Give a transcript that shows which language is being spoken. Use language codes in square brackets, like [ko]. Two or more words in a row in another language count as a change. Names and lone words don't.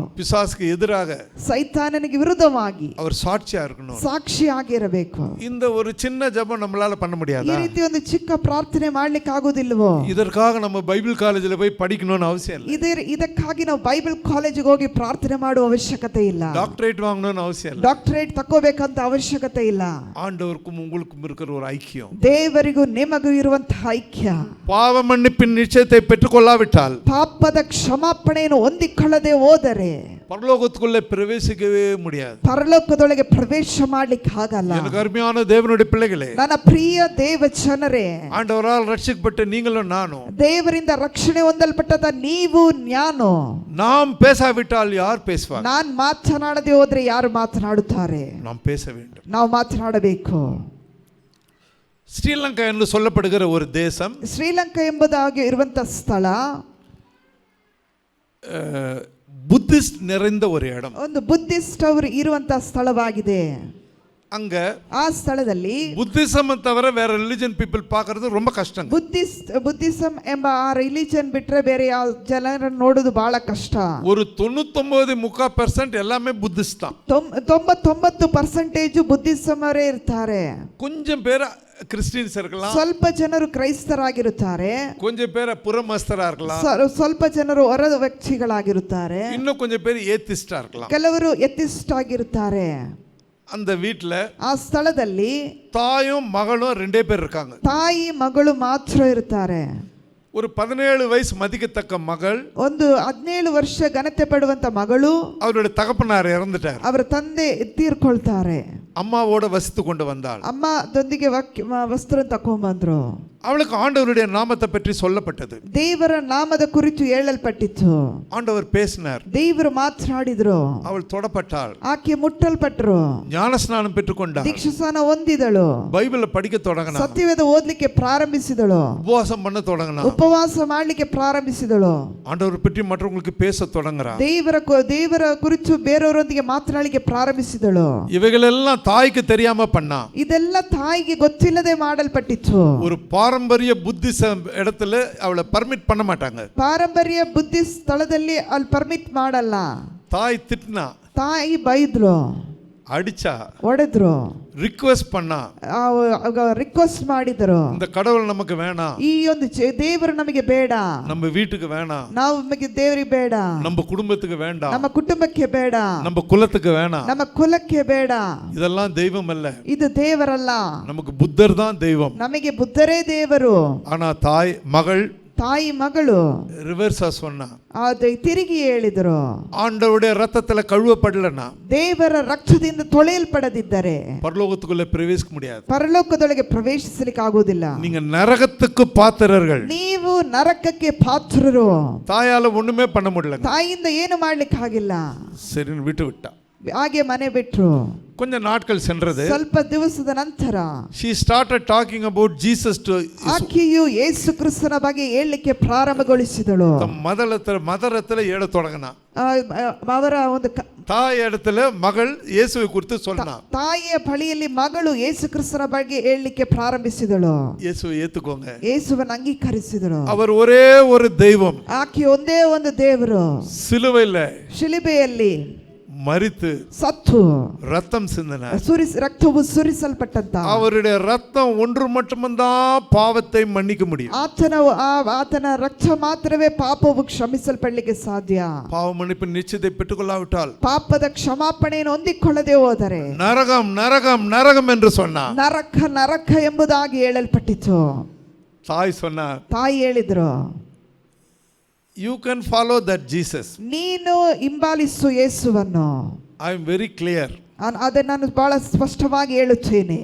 [ta] பிசாசுக்கு எதிராக [kn] ಸೈತಾನನಿಗೆ ವಿರುದ್ಧವಾಗಿ [ta] அவர் சாட்சியா இருக்கணும். [kn] ಸಾಕ್ಷಿಯಾಗಿರಬೇಕು. [ta] இந்த ஒரு சின்ன ஜெபம் நம்மளால பண்ண [kn] ಈ [ta] முடியாதா? [kn] ರೀತಿ ಒಂದು ಚಿಕ್ಕ ಪ್ರಾರ್ಥನೆ ಮಾಡ್ಲಿಕ್ಕೆ ಆಗುದಿಲ್ವೋ? [ta] இதற்காக நம்ம பைபிள் காலேஜில் போய் படிக்கணும்னு அவசியம் இல்லை. [kn] ಇದಕ್ಕಾಗಿ ನಾವು ಬೈಬಲ್ ಕಾಲೇಜಿಗೆ ಹೋಗಿ ಪ್ರಾರ್ಥನೆ ಮಾಡುವ ಅವಶ್ಯಕತೆ ಇಲ್ಲ. [ta] டாக்டரேட் வாங்கணும்னு அவசியம் இல்லை. [kn] ಡಾಕ್ಟರೇಟ್ ತಗೋಬೇಕಂತ ಅವಶ್ಯಕತೆ ಇಲ್ಲ. [ta] ஆண்டவருக்கும் உங்களுக்கும் இருக்கிற ஒரு ஐக்கியம், [kn] ದೇವರಿಗೂ ನಿಮಗೂ ಇರುವಂತಹ ಐಕ್ಯ, [ta] பாவ மன்னிப்பின் நிச்சயத்தை பெற்றுக்கொள்ளாவிட்டால் [kn] ಪಾಪದ ಕ್ಷಮಾಪಣೆಯನ್ನು ಹೊಂದಿಕೊಳ್ಳದೆ ಹೋದರೆ [ta] பரலோகத்துக்குள்ளே பிரவேசிக்கவே முடியாது. [kn] ಪರಲೋಕದೊಳಗೆ ಪ್ರವೇಶ ಮಾಡ್ಲಿಕ್ಕೆ ಆಗಲ್ಲ. [ta] எனக்கு அருமையான தேவனுடைய பிள்ளைகளே, [kn] ನನ್ನ ಪ್ರಿಯ ದೇವ ಜನರೇ, [ta] ஆண்டவரால் ரட்சிக்கப்பட்ட நீங்களும் நானும் [kn] ದೇವರಿಂದ ರಕ್ಷಣೆ ಹೊಂದಲ್ಪಟ್ಟದ ನೀವು ನಾನು, [ta] நாம் பேசாவிட்டால் யார் பேசுவார்? [kn] ನಾನ್ ಮಾತನಾಡದೆ ಹೋದ್ರೆ ಯಾರು ಮಾತನಾಡುತ್ತಾರೆ? [ta] நாம் பேச வேண்டும். [kn] ನಾವು ಮಾತನಾಡಬೇಕು. [ta] ஸ்ரீலங்கா என்று சொல்லப்படுகிற ஒரு தேசம், [kn] ಶ್ರೀಲಂಕಾ ಎಂಬುದಾಗಿ ಇರುವಂತ ಸ್ಥಳ [ta] புத்திஸ்ட் நிறைந்த ஒரு இடம். [kn] ಒಂದು ಬುದ್ಧಿಸ್ಟ್ ಅವರು ಇರುವಂತ ಸ್ಥಳವಾಗಿದೆ. [ta] அங்க [kn] ಆ ಸ್ಥಳದಲ್ಲಿ [ta] புத்திசம் தவிர வேற [en] religion people [ta] பார்க்கிறது ரொம்ப கஷ்டம். [kn] ಬುದ್ಧಿಸಂ ಎಂಬ ಆ ರಿಲಿಜನ್ ಬಿಟ್ರೆ ಬೇರೆ ಯಾವ ಜನರನ್ನು ನೋಡೋದು ಬಹಳ ಕಷ್ಟ. [ta] ஒரு 99.3% எல்லாமே புத்திஸ்ட் தான். [kn] 99% ಬುದ್ಧಿಸಂ ಅವರೇ ಇರ್ತಾರೆ. [ta] கொஞ்சம் பேர் கிறிஸ்டியன்ஸ் இருக்கலாம், [kn] ಸ್ವಲ್ಪ ಜನರು ಕ್ರೈಸ್ತರಾಗಿರುತ್ತಾರೆ, [ta] கொஞ்சம் பேர் புறமஸ்தரா இருக்கலாம், [kn] ಸ್ವಲ್ಪ ಜನರು ಹೊರ ವ್ಯಕ್ತಿಗಳಾಗಿರುತ್ತಾರೆ, [ta] இன்னும் கொஞ்சம் பேர் ஏத்திஸ்டா இருக்கலாம். [kn] ಕೆಲವರು ಎಥಿಸ್ಟ್ ಆಗಿರುತ್ತಾರೆ. [ta] அந்த வீட்ல [kn] ಆ ಸ್ಥಳದಲ್ಲಿ [ta] தாயும் மகளும் 2 பேர் இருக்காங்க. [kn] ತಾಯಿ ಮಗಳು ಮಾತ್ರ ಇರುತ್ತಾರೆ. [ta] ஒரு 17 வயசு மதிக்கத்தக்க மகள், [kn] ಒಂದು 17 ವರ್ಷ ಘನತೆ ಪಡುವಂತ ಮಗಳು, [ta] அவருடைய தகப்பனார் இறந்துட்டார். [kn] ಅವರ ತಂದೆ ತೀರ್ಕೊಳ್ತಾರೆ. [ta] அம்மாவோட வசித்து கொண்டு வந்தாள். [kn] ಅಮ್ಮದೊಂದಿಗೆ ವಸ್ತ್ರ ತಕೊಂಡ್ಬಂದ್ರು. [ta] அவளுக்கு ஆண்டவருடைய நாமத்தை பற்றி சொல்லப்பட்டது. [kn] ದೇವರ ನಾಮದ ಕುರಿತು ಹೇಳಲ್ಪಟ್ಟಿತ್ತು. [ta] ஆண்டவர் பேசினார், [kn] ದೇವರು ಮಾತನಾಡಿದ್ರು. [ta] அவள் தொடப்பட்டாள், [kn] ಆಕೆ ಮುಟ್ಟಲ್ಪಟ್ರು, [ta] ஞானஸ்நானம் பெற்றுக்கொண்டாள், [kn] ದೀಕ್ಷಾಸ್ನಾನ ಹೊಂದಿದಳು, [ta] பைபிளை படிக்க தொடங்கினாள், [kn] ಸತ್ಯವೇದ ಓದಲಿಕ್ಕೆ ಪ್ರಾರಂಭಿಸಿದಳು, [ta] உபவாசம் பண்ண தொடங்கினாள், [kn] ಉಪವಾಸ ಮಾಡಲಿಕ್ಕೆ ಪ್ರಾರಂಭಿಸಿದಳು, [ta] ஆண்டவர் பற்றி மற்றவங்களுக்கு பேச தொடங்குறாள், [kn] ದೇವರ ಕುರಿತು ಬೇರೆಯವರೊಂದಿಗೆ ಮಾತನಾಡಲಿಕ್ಕೆ ಪ್ರಾರಂಭಿಸಿದಳು. [ta] இவைகளெல்லாம் தாய்க்கு தெரியாம பண்ணா. [kn] ಇದೆಲ್ಲ ತಾಯಿಗೆ ಗೊತ್ತಿಲ್ಲದೆ ಮಾಡಲ್ಪಟ್ಟಿತ್ತು. [ta] ஒரு பாரம்பரிய புத்திச இடத்துல அவளை பர்மிட் பண்ண மாட்டாங்க. [kn] ಪಾರಂಪರ್ಯ ಬುದ್ಧಿ ಸ್ಥಳದಲ್ಲಿ ಅಲ್ಲಿ ಪರ್ಮಿಟ್ ಮಾಡಲ್ಲ. [ta] தாய் திட்டினா, [kn] ತಾಯಿ ಬೈದ್ರು, [ta] அடிச்சா, [kn] ಹೊಡೆದ್ರು, [ta] ரிக்வெஸ்ட் பண்ணா, [kn] ರಿಕ್ವೆಸ್ಟ್ ಮಾಡಿದ್ರು, [ta] இந்த கடவுள் நமக்கு வேணாம், [kn] ಈ ಒಂದು ದೇವರು ನಮಗೆ ಬೇಡ, [ta] நம்ம வீட்டுக்கு வேணாம், [kn] ನಾವು ನಮಗೆ ದೇವರಿಗೆ ಬೇಡ, [ta] நம்ம குடும்பத்துக்கு வேண்டாம், [kn] ನಮ್ಮ ಕುಟುಂಬಕ್ಕೆ ಬೇಡ, [ta] நம்ம குலத்துக்கு வேணாம், [kn] ನಮ್ಮ ಕುಲಕ್ಕೆ ಬೇಡ. [ta] இதெல்லாம் தெய்வம் அல்ல, [kn] ಇದು ದೇವರಲ್ಲ, [ta] நமக்கு புத்தர் தான் தெய்வம். [kn] ನಮಗೆ ಬುದ್ಧರೇ ದೇವರು. [ta] ஆனா தாய் மகள் [kn] ತಾಯಿ ಮಗಳು [ta] ரிவர்ஸா சொன்னா, [kn] ಅದು ತಿರುಗಿ ಹೇಳಿದ್ರು, [ta] ஆண்டவருடைய ரத்தத்துல கழுவப்படலனா [kn] ದೇವರ ರಕ್ತದಿಂದ ತೊಳೆಯಲ್ಪಡದಿದ್ದರೆ [ta] பரலோகத்துக்குள்ள பிரவேசிக்க முடியாது. [kn] ಪರಲೋಕದೊಳಗೆ ಪ್ರವೇಶಿಸಲಿಕ್ಕೆ ಆಗುವುದಿಲ್ಲ. [ta] நீங்க நரகத்துக்கு பாத்திரர்கள். [kn] ನೀವು ನರಕಕ್ಕೆ ಪಾತ್ರರು. [ta] தாயால ஒண்ணுமே பண்ண முடியல, [kn] ತಾಯಿಯಿಂದ ಏನು ಮಾಡ್ಲಿಕ್ಕೆ ಆಗಿಲ್ಲ. [ta] சரின்னு விட்டு விட்டா. [kn] ಹಾಗೆ ಮನೆ ಬಿಟ್ರು. [ta] கொஞ்ச நாட்கள் சென்றது. [kn] ಸ್ವಲ್ಪ ದಿವಸದ ನಂತರ [en] she started talking about Jesus to [kn] ಆಕೆಯು ಯೇಸು ಕ್ರಿಸ್ತನ ಬಗ್ಗೆ ಹೇಳಲಿಕ್ಕೆ ಪ್ರಾರಂಭಗೊಳಿಸಿದಳು. [ta] மதரத்துல ஏட தொடங்கினா. [kn] ಅವರ ಒಂದು [ta] தாய் இடத்துல மகள் இயேசுவை குறித்து சொன்னா. [kn] ತಾಯಿಯ ಬಳಿಯಲ್ಲಿ ಮಗಳು ಯೇಸು ಕ್ರಿಸ್ತನ ಬಗ್ಗೆ ಹೇಳಲಿಕ್ಕೆ ಪ್ರಾರಂಭಿಸಿದಳು. [ta] இயேசுவை ஏத்துக்கோங்க, [kn] ಯೇಸುವನ್ನು ಅಂಗೀಕರಿಸಿದಳು. [ta] அவர் ஒரೇ ஒரு தெய்வம், [kn] ಆಕೆ ಒಂದೇ ಒಂದು ದೇವರು, [ta] சிலுவையில [kn] ಶಿಲುಬೆಯಲ್ಲಿ [ta] மரித்து [kn] ಸತ್ತು [ta] ரத்தம் சிந்தினார். [kn] ರಕ್ತವು ಸುರಿಸಲ್ಪಟ್ಟಂತ [ta] அவருடைய ரத்தம் ஒன்று மட்டும்தான் பாவத்தை மன்னிக்க முடியும். [kn] ಆತನ ರಕ್ತ ಮಾತ್ರವೇ ಪಾಪವು ಕ್ಷಮಿಸಲ್ಪಡಲಿಕ್ಕೆ ಸಾಧ್ಯ. [ta] பாவ மன்னிப்பு நிச்சயத்தை பெற்றுக்கொள்ளாவிட்டால், [kn] ಪಾಪದ ಕ್ಷಮಾಪಣೆಯನ್ನು ಹೊಂದಿಕೊಳ್ಳದೆ ಹೋದರೆ [ta] நரகம் நரகம் நரகம் என்று சொன்னார். [kn] ನರಕ ನರಕ ಎಂಬುದಾಗಿ ಹೇಳಲ್ಪಟ್ಟಿತು. [ta] தாய் சொன்னார், [kn] ತಾಯಿ ಹೇಳಿದ್ರು, [en] you can follow that Jesus. [kn] ನೀನು ಹಿಂಬಾಲಿಸು ಯೇಸುವನ್ನು. [en] I am very clear. [kn] ಅದನ್ನು ನಾನು ಬಹಳ ಸ್ಪಷ್ಟವಾಗಿ ಹೇಳುತ್ತೇನೆ.